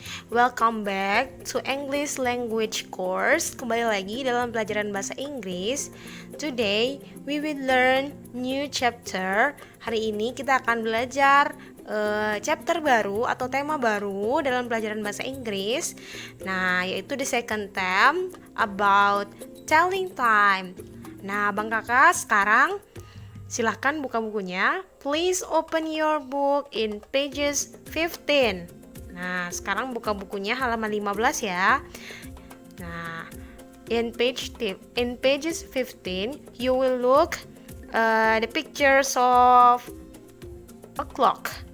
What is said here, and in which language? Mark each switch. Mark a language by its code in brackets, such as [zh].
[en] Welcome back to English language course. [id] Kembali lagi dalam pelajaran bahasa Inggris. [en] Today we will learn new chapter. [id] Hari ini kita akan belajar chapter baru atau tema baru dalam pelajaran bahasa Inggris. Nah, yaitu [en] the second term about telling time. [id] Nah, Bang Kakak sekarang silahkan buka bukunya. [en] Please open your book in pages 15. [id] Nah, sekarang buka bukunya halaman 15 ya. Nah, [en] in pages 15 you will look the pictures of a clock.